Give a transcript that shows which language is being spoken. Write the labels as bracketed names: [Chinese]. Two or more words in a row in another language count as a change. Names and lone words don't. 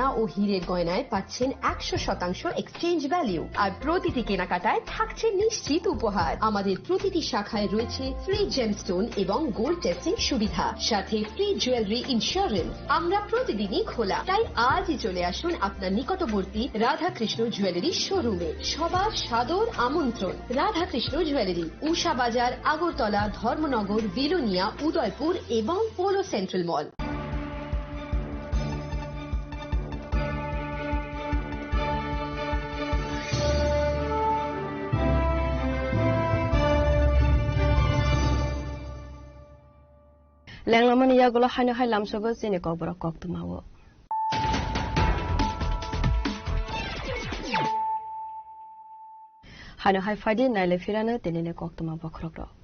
[Bangla] ও হীরের গয়নায় পাচ্ছেন 100% [English] exchange value [Bangla] আর প্রতিটি কেনাকাটায় থাকছে নিশ্চিত উপহার আমাদের প্রতিটি শাখায় রয়েছে [English] free gemstone [Bangla] এবং [English] gold testing [Bangla] সুবিধা সাথে [English] free jewellery insurance [Bangla] আমরা প্রতিদিনই খোলা তাই আজই চলে আসুন আপনার নিকটবর্তী রাধাকৃষ্ণ [English] jewellery showroom [Bangla] সবার সাদর আমন্ত্রণ রাধাকৃষ্ণ জুয়েলারি উষা বাজার আগরতলা ধর্মনগর বিলোনিয়া উদয়পুর এবং পোলো সেন্ট্রাল মল [Kok Borok] Lenglaman yagulo haino hai lamsogo sini kobra koktumawo haino hai fadi naile firana tenine koktuma bokrokro